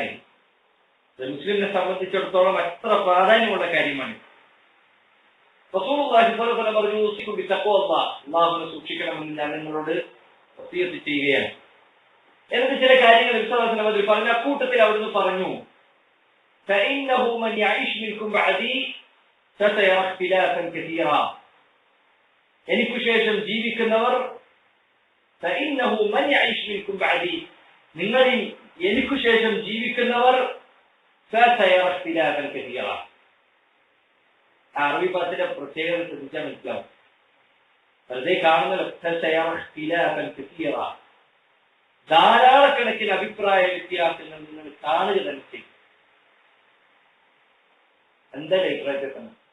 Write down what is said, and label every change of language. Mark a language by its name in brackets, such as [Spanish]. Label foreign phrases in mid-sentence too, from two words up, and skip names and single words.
[Malayalam] മുസ്ലിമിനെ സംബന്ധിച്ചിടത്തോളം എത്ര പ്രാധാന്യമുള്ള കാര്യമാണ്. [Arabic] رسول الله صلى الله عليه وسلم [Malayalam] പറഞ്ഞു, [Arabic] أوصيكم بتقوى الله, [Malayalam] അല്ലാഹുവിനെ സൂക്ഷിക്കണമെന്ന് ഞാൻ നിങ്ങളോട് വസിയത്ത് ചെയ്യുകയാണ്. എന്നിട്ട് ചില കാര്യങ്ങൾ നബി [Arabic] صلى الله عليه وسلم [Malayalam] പറഞ്ഞ കൂട്ടത്തിൽ അവിടുന്ന് പറഞ്ഞു, [Arabic] فإنه من يعيش منكم بعدي فسيرى اختلافا كثيرا, [Malayalam] എനിക്ക് ശേഷം ജീവിക്കുന്നവർ, [Arabic] فإنه من يعيش منكم بعدي, [Malayalam] നിങ്ങളിൽ എനിക്ക് ശേഷം ജീവിക്കുന്നവർ, [Arabic] فسيرى اختلافا كثيرا. [Malayalam] അറബി ഭാഷയുടെ പ്രത്യേകത ശ്രദ്ധിച്ചാൽ മനസ്സിലാവും. വെറുതെ കാണുന്നല്ലോ, ധാരാളക്കണക്കിന് അഭിപ്രായ വ്യത്യാസങ്ങൾ നിങ്ങൾ കാണുക തന്നെ ചെയ്യും. എന്താണ് അഭിപ്രായ വ്യത്യാസം?